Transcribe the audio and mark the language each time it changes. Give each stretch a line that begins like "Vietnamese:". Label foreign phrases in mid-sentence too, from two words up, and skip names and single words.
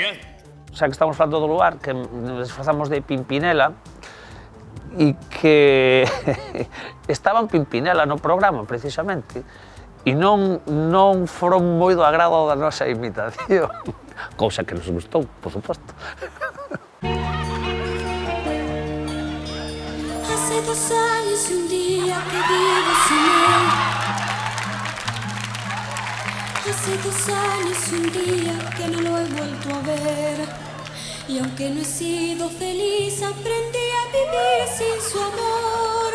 Galician: Xa que estamos falando do lugar, que nos disfrazamos de Pimpinela e que estaba en Pimpinela no programa, precisamente, e non foron moi do agrado da nosa imitación, cousa que nos gustou, por suposto.
Spanish: Hace 2 años y un día que vivo sin él. Hace 2 años y un día que no lo he vuelto a ver. Y aunque no he sido feliz, aprendí a vivir sin su amor.